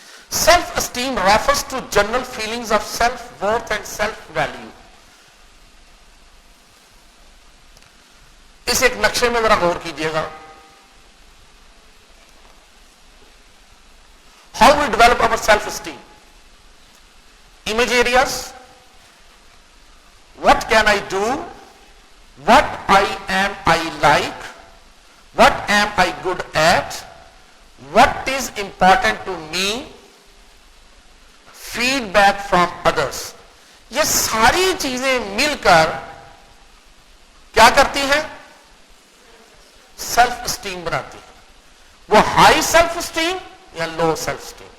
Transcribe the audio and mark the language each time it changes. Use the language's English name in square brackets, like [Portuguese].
[English] Self esteem refers to general feelings of self worth and self value. [Urdu] اس ایک نقشے میں ذرا غور کیجیے گا. [English] How we develop our self esteem. Image areas, what can I do, what I like, what am I good at, what is important to me, feedback from others. [Urdu] یہ ساری چیزیں مل کر کیا کرتی ہیں؟ سیلف اسٹیم بناتی ہیں. وہ ہائی سیلف اسٹیم یا لو سیلف اسٹیم.